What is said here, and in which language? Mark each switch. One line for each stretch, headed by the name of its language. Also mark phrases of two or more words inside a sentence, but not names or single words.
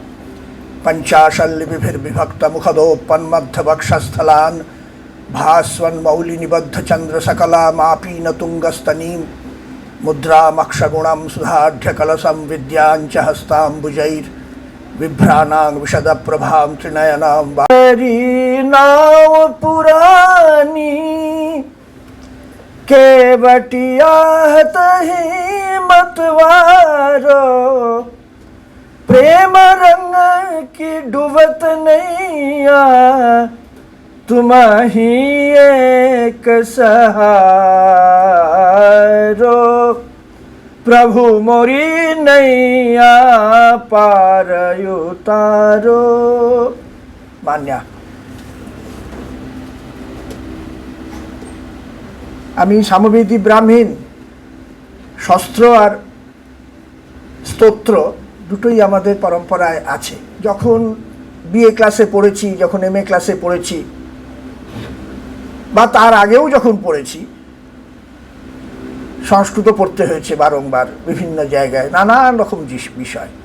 Sanskrit: पञ्चाशल्लिपिभिर्विभक्तमुखदोपन्मध्यवक्षस्थलान् भास्वन्मौलिनिबद्धचन्द्रसकलामापीनतुङ्गस्तनीं मुद्रामक्षगुणं सुधाढ्यकलशं विद्याञ्च हस्ताम्बुजैर्बिभ्राणां विशदप्रभां त्रिनयनां
Hindi: नाव पुरानी केवटिया तहि मतवारो प्रेम रंग की डुबत नैया तुम्ही एक सहारो प्रभु मोरी नैया पार उतारो।
Bangla: मान्या আমি সামবেদী ব্রাহ্মণ শাস্ত্র আর স্তোত্র দুটোই আমাদের পরম্পরায় আছে। যখন বিএ ক্লাসে পড়েছি, যখন এমএ ক্লাসে পড়েছি, বা তার আগেও যখন পড়েছি, সংস্কৃত পড়তে হয়েছে বারংবার বিভিন্ন জায়গায় নানান রকম বিষয়।